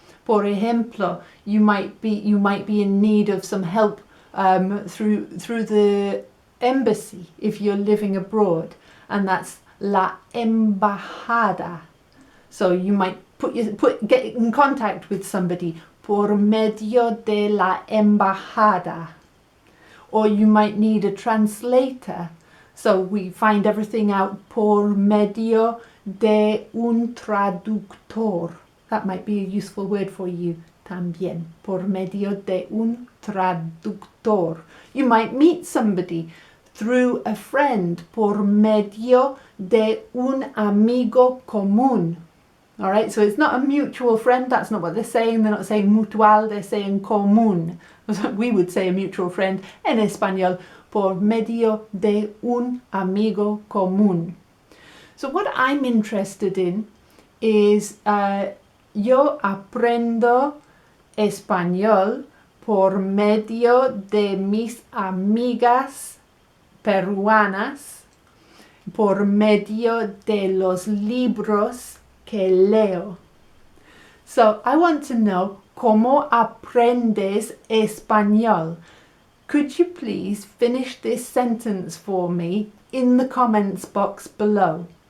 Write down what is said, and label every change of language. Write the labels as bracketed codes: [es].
[es] Por ejemplo, [en] you might be in need of some help through the embassy if you're living abroad, and that's la embajada. So you might get in contact with somebody [es] por medio de la embajada. [en] Or you might need a translator. So we find everything out [es] por medio de un traductor. [en] That might be a useful word for you [es] también. Por medio de un traductor. [en] You might meet somebody through a friend [es] por medio de un amigo común. [en] All right, so it's not a mutual friend. That's not what they're saying. They're not saying mutual, they're saying común. We would say a mutual friend [es] en español, por medio de un amigo común. [en] So what I'm interested in is [es] yo aprendo español por medio de mis amigas peruanas, por medio de los libros que leo. [en] So I want to know [es] cómo aprendes español. [en] Could you please finish this sentence for me in the comments box below?